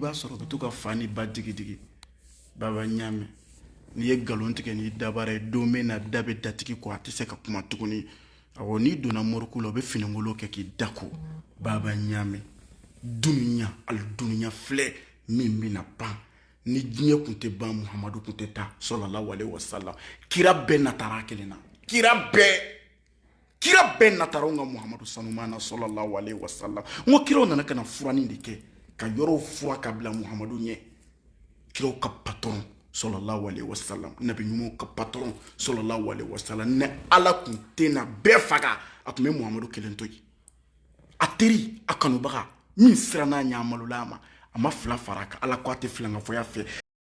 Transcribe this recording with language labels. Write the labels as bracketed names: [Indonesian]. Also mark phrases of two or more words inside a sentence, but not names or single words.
[Bambara] b'a sɔrɔ u bɛ to ka fa ni ba digi baba ɲaamɛ n'i ye nkalon tigɛ n'i dabara ye don bɛ na da bɛ datigi kɔ a tɛ se ka kuma tuguni awɔ n'i donna moriku la u bɛ finikolon kɛ k'i da ko baba ɲaamɛ dunuya ali dunuya filɛ min bɛna ban ni diɲɛ kun tɛ ban Muhamadu kun tɛ taa [Arabic] صلى الله عليه وسلم [Bambara] kira bɛɛ natara kelen na kira bɛɛ natara nka Muhamadu sanumana [Arabic] صلى الله عليه وسلم [Bambara] ngo kiraw nana kana furani de kɛ ka yɔrɔw fura ka bila Muhamadu ɲɛ kiraw ka patron [Arabic] صلى الله عليه وسلم [Bambara] nabi ɲumanw ka patron [Arabic] صلى الله عليه وسلم [Bambara] ne ala kun tɛ na bɛɛ faga a kun bɛ Muhamadu kelen to yen a teri a kanubaga min siranna ɲa malola ma a ma fila fara kan ala ko a tɛ filankafoya fɛ